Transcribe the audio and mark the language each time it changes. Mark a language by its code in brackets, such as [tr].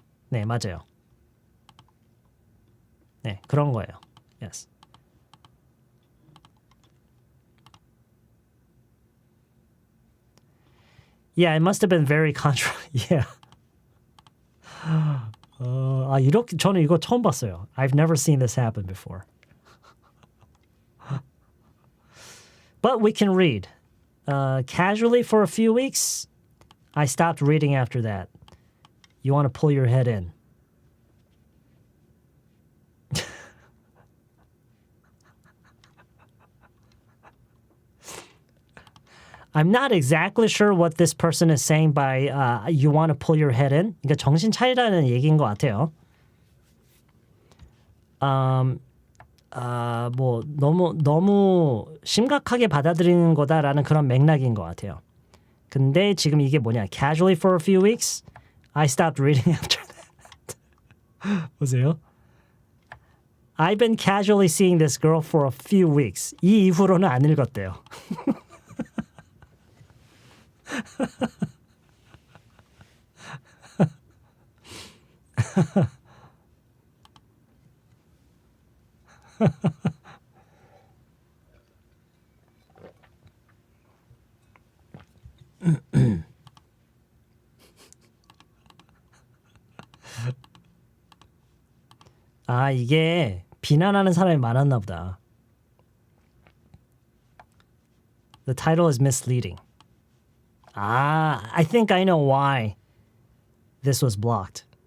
[ko] 네, 맞아요. 네, 그런 거예요. [en] Yes. Yeah, it must have been very yeah. [ko] 이렇게 저는 이거 처음 봤어요. [en] I've never seen this happen before. But we can read. Casually for a few weeks. I stopped reading after that. You want to pull your head in. I'm not exactly sure what this person is saying by you want to pull your head in. [ko] 그러니까 정신 차리라는 얘기인 것 같아요. 뭐 너무 심각하게 받아들이는 거다라는 그런 맥락인 것 같아요. 근데 지금 이게 뭐냐? [en] Casually for a few weeks, I stopped reading after that. [ko] 보세요. [en] I've been casually seeing this girl for a few weeks. [ko] 이 이후로는 안 읽었대요. 이게 비난하는 사람이 많았나 보다. [en] The title is misleading. I think I know why this was blocked.